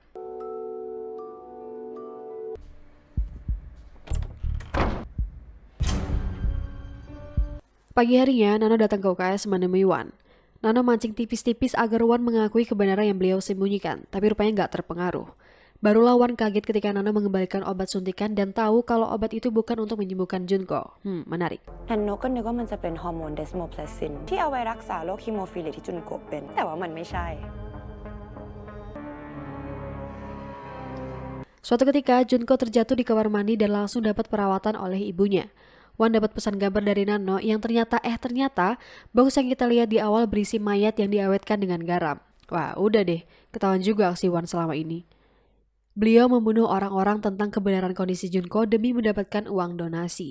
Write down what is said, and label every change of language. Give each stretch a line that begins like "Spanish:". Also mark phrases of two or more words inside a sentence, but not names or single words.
Indonesian: Pagi harinya, Nano datang ke UKS menemui Wan. Nano mancing tipis-tipis agar Wan mengakui kebenaran yang beliau sembunyikan, tapi rupanya nggak terpengaruh. Barulah Wan kaget ketika Nano mengembalikan obat suntikan dan tahu kalau obat itu bukan untuk menyembuhkan Junko. Menarik.
Thai: นันโนก็นึกว่ามันจะเป็นฮอร์โมนเดสโมเพลซินที่เอาไว้รักษาโรคฮีโมฟิเลียที่จุนโกะเป็นแต่ว่ามันไม่ใช่
Indonesian: Suatu ketika, Junko terjatuh di kamar mandi dan langsung dapat perawatan oleh ibunya. Wan dapat pesan gambar dari Nano yang ternyata box yang kita lihat di awal berisi mayat yang diawetkan dengan garam. Wah, udah deh, ketahuan juga aksi Wan selama ini. Beliau membunuh orang-orang tentang kebenaran kondisi Junko demi mendapatkan uang donasi.